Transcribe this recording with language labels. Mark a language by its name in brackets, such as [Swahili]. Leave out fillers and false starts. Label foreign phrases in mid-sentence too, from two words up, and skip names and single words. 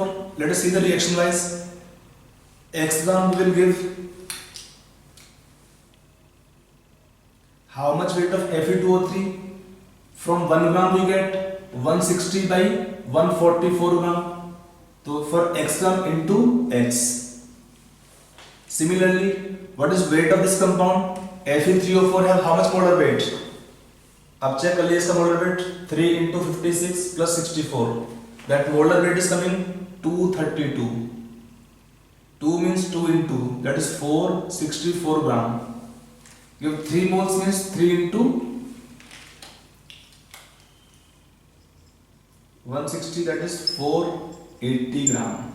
[English] Let us see the reaction wise. X gram will give how much weight of Fe2O3? From 1 gram we get 160 by 144 gram. So for x gram into x. Similarly, what is weight of this compound? Fe3O4 have how much molar weight? [Hindi] अब चेक कर लीजिए इसका [English] molar weight 3 into 56 plus 64. That molar weight is coming 232. 2 means 2 into, that is 464 gram. Give 3 moles means 3 into 160, that is 480 gram.